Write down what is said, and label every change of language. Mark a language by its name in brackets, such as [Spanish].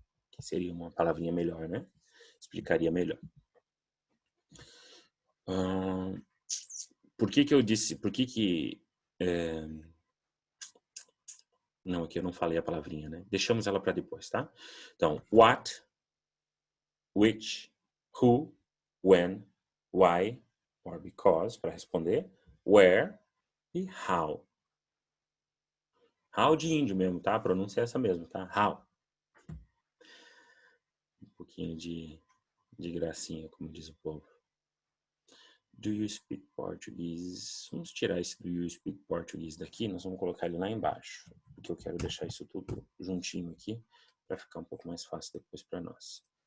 [Portuguese] Que seria uma palavrinha melhor, né? Explicaria melhor. Por que que eu disse... Por que que... Não, aqui eu não falei a palavrinha, né? Deixamos ela para depois, tá? [English] Então, what, which, who, when, why, or because, [Portuguese] para responder, [English] where e how. [Portuguese] How de índio mesmo, tá? A pronúncia é essa mesmo, tá? How. Um pouquinho de gracinha, como diz o povo. [English] Do you speak Portuguese? [Portuguese] Vamos tirar esse [English] do you speak Portuguese [Portuguese] daqui, nós vamos colocar ele lá embaixo, porque eu quero deixar isso tudo juntinho aqui, para ficar um pouco mais fácil depois para nós.